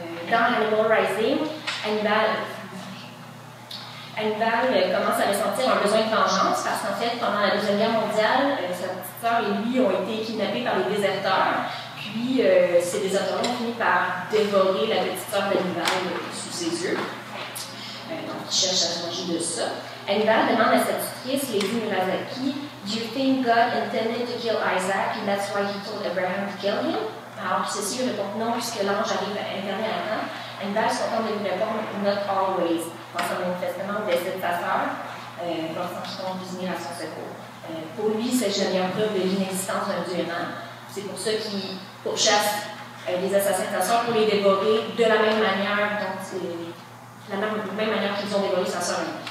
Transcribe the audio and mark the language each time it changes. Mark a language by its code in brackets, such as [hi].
[fr] Dans Animal Rising, Hannibal commence à ressentir un besoin de vengeance parce qu'en fait, pendant la Deuxième Guerre mondiale, sa petite sœur et lui ont été kidnappés par les déserteurs. Puis, ces déserteurs ont fini par dévorer la petite sœur d'Hannibal sous ses yeux. Donc, il cherche à se venger de ça. Hannibal demande à sa tutrice, Lady Murasaki, [en] Do you think God intended to kill Isaac and that's why he told Abraham to kill him? [fr] Alors, ceci répond non, puisque l'ange arrive à incarner à temps. Hannibal se contente de lui répondre [en] Not always, [fr] pensant manifestement au décès de sa sœur, pensant qu'il compte désigner à son secours. Pour lui, c'est une preuve de l'inexistence d'un Dieu aimant. C'est pour ça qu'il pourchasse les assassins de sa sœur pour les dévorer de la même manière dont la même manière qu'ils ont dévoré sa sœur.